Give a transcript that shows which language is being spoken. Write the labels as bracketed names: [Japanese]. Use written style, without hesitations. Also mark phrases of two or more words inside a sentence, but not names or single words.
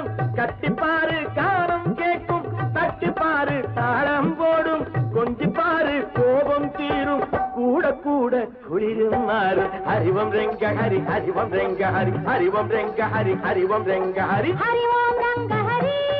[Tamil] கட்டிப்பாரு கானம் கேட்கும், தட்டிப்பாரு தாளம் போடும். கொஞ்சிப்பாரு கோபம் தீரும், கூட கூட குளிரும் மாறும். [Sanskrit] हरि ओम रंग हरि, हरि ओम रंग हरि, हरि ओम रंग हरि, हरि ओम रंग हरि. हरि ओम रंग हरि.